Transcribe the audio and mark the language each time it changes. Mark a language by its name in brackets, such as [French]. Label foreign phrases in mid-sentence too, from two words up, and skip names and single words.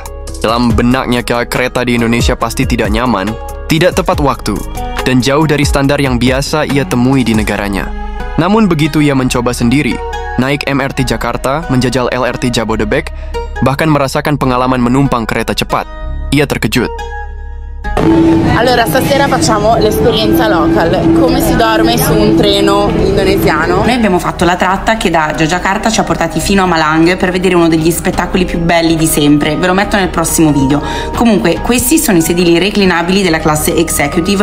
[Indonesian] Dalam benaknya, kereta di Indonesia pasti tidak nyaman, tidak tepat waktu, dan jauh dari standar yang biasa ia temui di negaranya. Namun begitu ia mencoba sendiri, naik MRT Jakarta, menjajal LRT Jabodebek, bahkan merasakan pengalaman menumpang kereta cepat, ia terkejut. [Italian] Allora, stasera facciamo l'esperienza local. Come si dorme su un treno indonesiano? Noi abbiamo fatto la tratta che da Yogyakarta ci ha portati fino a Malang per vedere uno degli spettacoli più belli di sempre. Ve lo metto nel prossimo video. Comunque, questi sono i sedili reclinabili della classe executive.